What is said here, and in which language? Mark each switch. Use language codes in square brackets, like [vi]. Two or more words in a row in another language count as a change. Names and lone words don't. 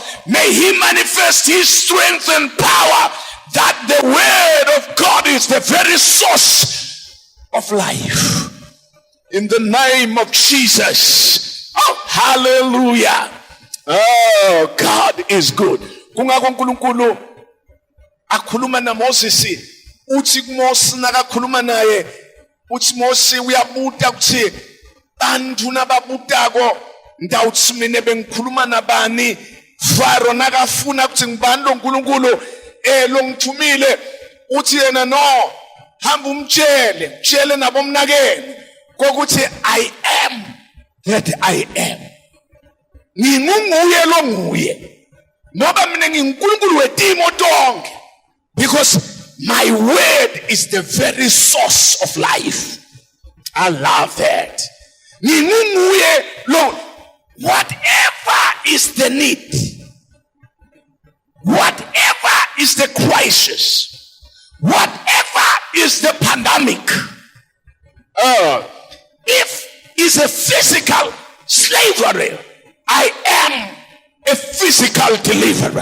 [en] May he manifest his strength and power, that the word of God is the very source of life. In the name of Jesus. Oh, hallelujah. Oh, God is good. [ss] Kungako uNkulunkulu akhuluma naMoses, uthi kuMoses nakakhuluma naye, uthi Moses uyabuta kuthi bantu nababutako ndawuthi mina bengikhuluma nabani. Pharaoh nakafuna ukuthi ngibani lo uNkulunkulu lo ngithumile, uthi yena no, hamba umtshele nabomnakeni kokuthi [en] I am that I am. [ss] Nginguye lo nguye. Ngoba mina nginguNkulunkulu wetimo tonke, [en] because my word is the very source of life. I love that. [ss] Nginguye lo. [en] Whatever is the need, whatever is the crisis, whatever is the pandemic, if it's a physical slavery, I am a physical deliverer.